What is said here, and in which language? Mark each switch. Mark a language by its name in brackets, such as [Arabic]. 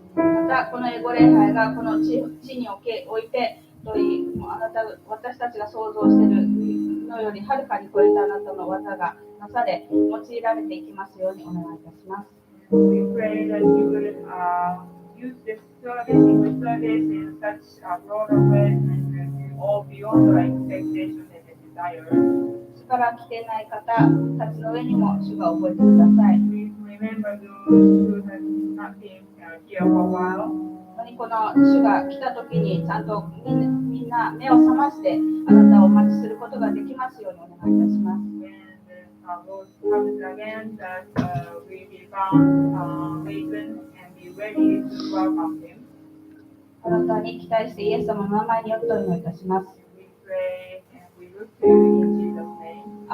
[Japanese] またこのエゴ礼拝がこの地において私たちが想像しているのよりはるかに超えたあなたの技がなされ用いられていきますようにお願いいたします。 [English] We pray that you will use this service, English service in such a broader way and all beyond our expectations and desires. [Japanese] 主から来ていない方たちの上にも主が覚えてください。 [English] Please remember those who have not been here for a while. [Japanese] 本当にこの主が来た時にちゃんとみんな目を覚ましてあなたをお待ちすることができますようにお願いいたします。 [English] And Lord comes again that we be found awakened and be ready to welcome Him. [Japanese] あなたに期待してイエス様の名前によってお祈りいたします。 [English] We pray and we look to you in Jesus' name.